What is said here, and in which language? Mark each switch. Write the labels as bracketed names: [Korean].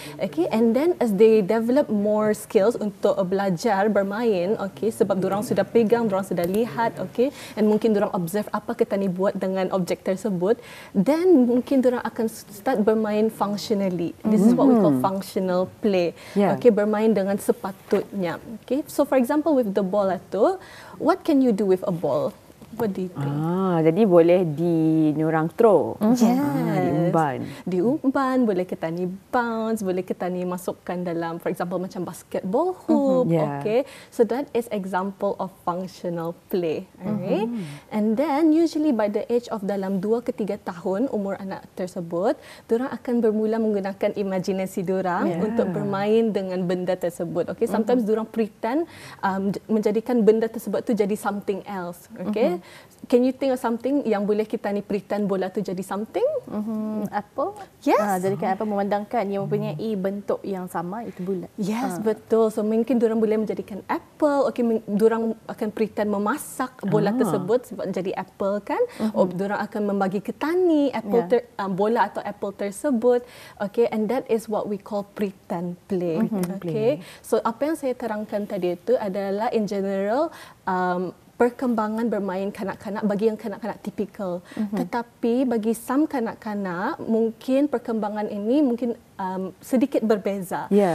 [English] Okay, and then as they develop more skills [Malay] untuk belajar bermain, okey, sebab diorang sudah pegang, diorang sudah lihat, okey, and mungkin diorang observe apa kita ni buat dengan objek tersebut, then mungkin diorang akan start bermain functionally. [English] This is what we call functional play. [Malay] Okay, bermain dengan sepatutnya. [English] Okay, so for example with the ball itu, what can you do with a ball? What do you think? [Malay] Jadi boleh diorang throw. Diumban. Diumban, boleh kita ni bounce, boleh kita ni masukkan dalam, [English] for example, [Malay] macam basketball hoop. [English] Okay, so that is example of functional play. Alright, and then usually by the age of [Malay] dalam 2 ke 3 tahun umur anak tersebut, diorang akan bermula menggunakan imajinasi diorang untuk bermain dengan benda tersebut. Okay, sometimes diorang pretend menjadikan benda tersebut tu jadi [English] something else. [Malay] Okay. [English] Can you think of something [Malay] yang boleh kita ni [English] pretend [Malay] bola tu jadi [English] something? Apple? Yes. [Malay] Jadikan apa, memandangkan yang mempunyai bentuk yang sama, itu bulat. Yes, betul. So mungkin diorang boleh menjadikan apple. Okay, diorang akan pretend memasak bola tersebut sebab jadi apple kan. Diorang akan membagi ke tani apple bola atau apple tersebut. [English] Okay, and that is what we call pretend play. [Malay] Okay, so apa yang saya terangkan tadi itu adalah [English] in general [Malay] perkembangan bermain kanak-kanak bagi yang kanak-kanak tipikal. Tetapi bagi some kanak-kanak, mungkin perkembangan ini mungkin sedikit berbeza.